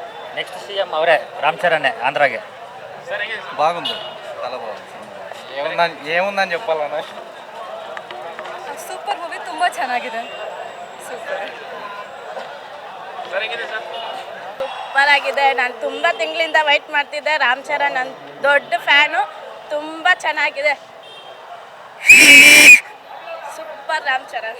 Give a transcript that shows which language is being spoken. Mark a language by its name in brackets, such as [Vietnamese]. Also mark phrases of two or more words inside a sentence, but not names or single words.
[Telugu] నెక్స్ట్ సీఎం ಅವರೇ రామ్ చరణ్ ఆంధ్రాಗೆ. బాగుంది, చాలా బాగుంది. ఏముందని చెప్పాలన్నా [Kannada] ಸೂಪರ್ ಮೂವಿ, ತುಂಬ ಚೆನ್ನಾಗಿದೆ. ಸೂಪರ್ ಸೂಪರ್ ಆಗಿದೆ. ನಾನು ತುಂಬ ತಿಂಗಳಿಂದ ವೈಟ್ ಮಾಡ್ತಿದ್ದೆ. ರಾಮ್ ಚರಣ್ ನನ್ನ ದೊಡ್ಡ ಫ್ಯಾನು. ತುಂಬ ಚೆನ್ನಾಗಿದೆ. ಸೂಪರ್ ರಾಮ್ ಚರಣ್.